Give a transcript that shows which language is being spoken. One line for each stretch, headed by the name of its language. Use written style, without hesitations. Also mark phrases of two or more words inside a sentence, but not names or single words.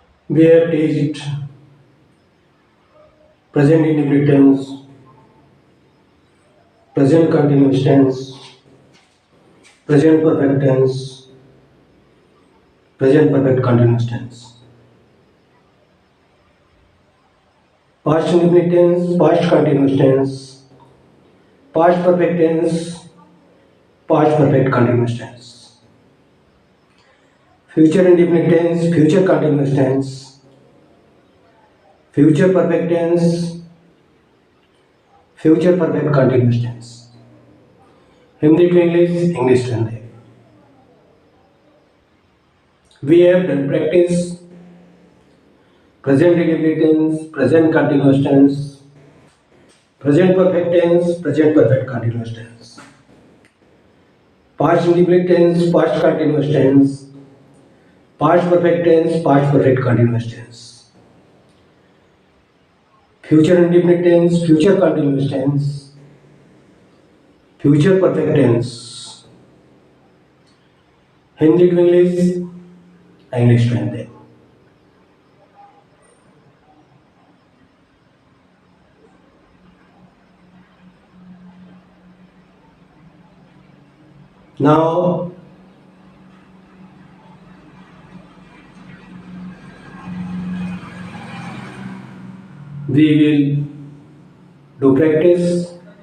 English: We have teached present indefinite tense, present continuous tense, present perfect tense, present perfect continuous tense. Past indefinite tense, past continuous tense, past perfect tense, past perfect continuous tense. Future indefinite tense, future continuous tense, future perfect tense, future perfect continuous tense. हिंदी to English, English to Hindi. We have done practice present indefinite tense, present continuous tense, present perfect tense, present perfect continuous tense. Past indefinite tense, past continuous tense, past perfect tense, past perfect continuous tense. Future indefinite tense, future continuous tense, future perfect tense. Hindi to English, English to Hindi. Now, we will do practice